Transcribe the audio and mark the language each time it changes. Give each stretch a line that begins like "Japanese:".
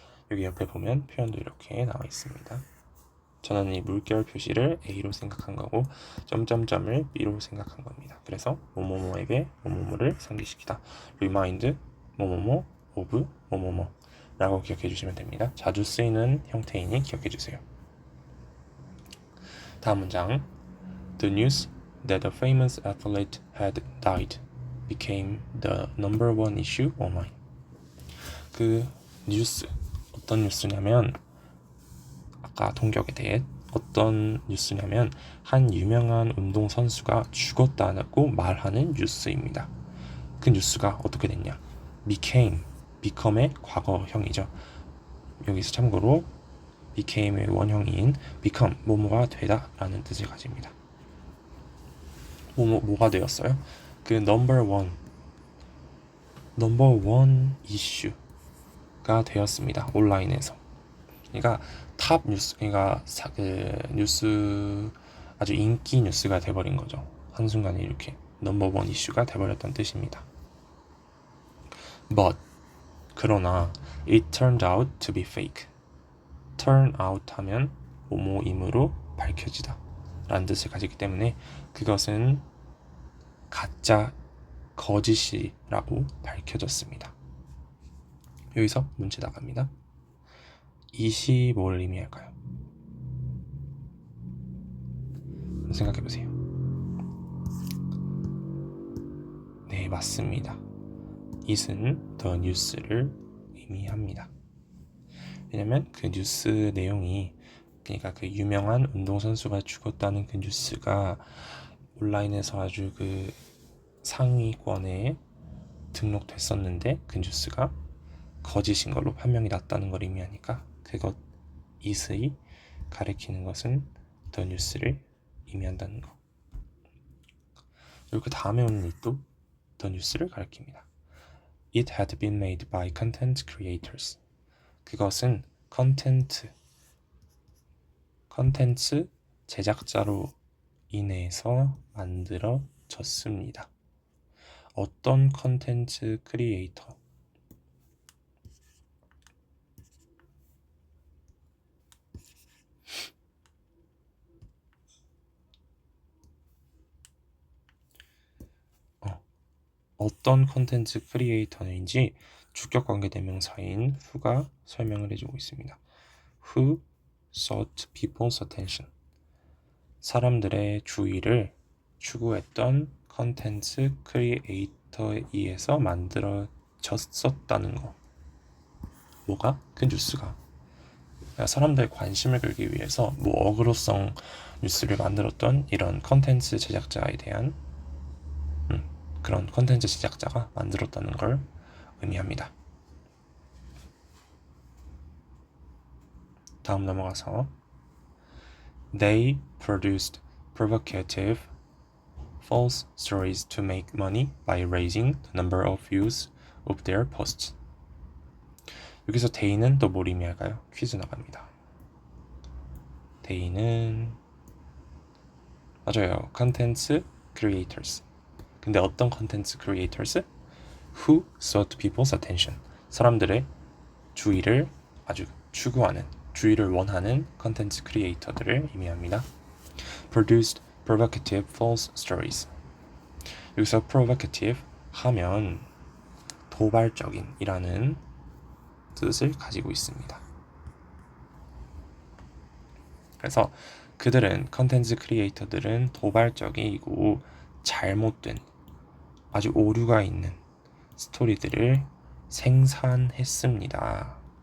Korean: 여기 옆에 보면 표현도 이렇게 나와 있습니다. 저는 이 물결 표시를 A로 생각한 거고 점점점을 B로 생각한 겁니다. 그래서 뭐뭐뭐에게 뭐뭐뭐를 상기시키다, remind 뭐뭐뭐 of 뭐뭐뭐 라고 기억해 주시면 됩니다. 자주 쓰이는 형태이니 기억해 주세요. 다음 문장,
English: The news that a famous athlete had died became the number one issue online.
Korean: 그 뉴스, 어떤 뉴스냐면, 아까 동격에 대해 어떤 뉴스냐면 한 유명한 운동선수가 죽었다고 말하는 뉴스입니다. 그 뉴스가 어떻게 됐냐? become의 과거형이죠. 여기서 참고로 became의 원형인 become, 뭐뭐가 되다 라는 뜻을 가집니다. 뭐가 되었어요? 그 넘버 원 이슈가 되었습니다. 온라인에서. 그러니까 탑 뉴스, 그러니까 그 뉴스, 아주 인기 뉴스가 돼버린 거죠. 한순간에 이렇게 넘버 원 이슈가 돼버렸다는 뜻입니다.
English: But,
Korean: 그러나
English: it turned out to be fake.
Korean: turn out 하면 뭐뭐임으로 밝혀지다 라는 뜻을 가지기 때문에 그것은 가짜, 거짓이라고 밝혀졌습니다. 여기서 문제 나갑니다. 이시 뭘 의미할까요? 생각해보세요. 네, 맞습니다. it은 the news를 의미합니다. 왜냐면 그 뉴스 내용이, 그러니까 그 유명한 운동선수가 죽었다는 그 뉴스가 온라인에서 아주 그 상위권에 등록됐었는데 그 뉴스가 거짓인 걸로 판명이 났다는 걸 의미하니까 그것 it의 가리키는 것은 the news를 의미한다는 거. 그리고 그 다음에 오는 it도 the news를 가리킵니다.
English: It had been made by content creators.
Korean: 그것은 컨텐츠 제작자로 인해서 만들어졌습니다. 어떤 컨텐츠 크리에이터? 어떤 컨텐츠 크리에이터인지 주격관계 대명사인 who가 설명을 해주고 있습니다.
English: Who sought people's attention.
Korean: 사람들의 주의를 추구했던 컨텐츠 크리에이터에 의해서 만들어졌었다는 거. 뭐가? 그 뉴스가. 그러니까 사람들의 관심을 끌기 위해서 뭐 어그로성 뉴스를 만들었던 이런 컨텐츠 제작자에 대한 그런 컨텐츠 제작자가 만들었다는 걸 의미합니다. 다음 넘어가서
English: They produced provocative false stories to make money by raising the number of views of their posts.
Korean: 여기서 they는 또 뭘 의미할까요? 퀴즈 나갑니다. they는 맞아요. 컨텐츠 creators. 근데 어떤 컨텐츠 creators?
English: Who sought people's attention.
Korean: 사람들의 주의를 아주 추구하는, 주의를 원하는 컨텐츠 크리에이터들을 의미합니다.
English: Produced provocative false stories.
Korean: 여기서 provocative 하면 도발적인 이라는 뜻을 가지고 있습니다. 그래서 그들은 컨텐츠 크리에이터들은 도발적이고 잘못된 아주 오류가 있는 스토리들을 생산했습니다.